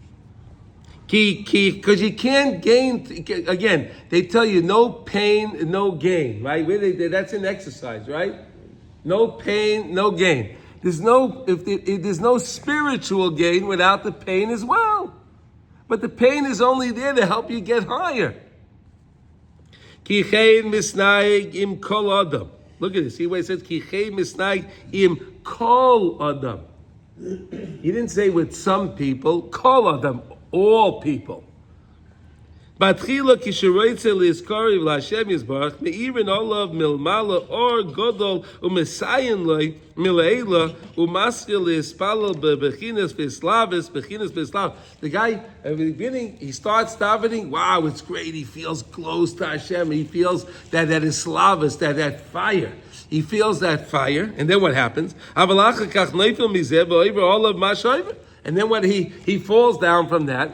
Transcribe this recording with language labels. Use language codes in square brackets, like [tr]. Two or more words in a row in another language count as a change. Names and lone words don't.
[en] Because you can't gain, again, they tell you no pain, no gain, right? That's an exercise, right? No pain, no gain. There's no spiritual gain without the pain as well. But the pain is only there to help you get higher. [he] כי כן מתנהג עם כל אדם. [en] Look at this. See what it says? [he] כי כן מתנהג עם כל אדם. [en] He didn't say with some people. [he] כל אדם, [en] all people. [he] בתחילה כשרוצה להתקרב להשם יתברך מאירין עליו מלמעלה אור גדול ומסייעין לו מלעילא ומשכיל להתפלל בבחינת שלהבת. [en] The guy at the beginning, he starts davening. Wow, it's great. He feels close to Hashem. He feels that is slavis, that fire. He feels that fire, and then what happens? And then when he falls down from that.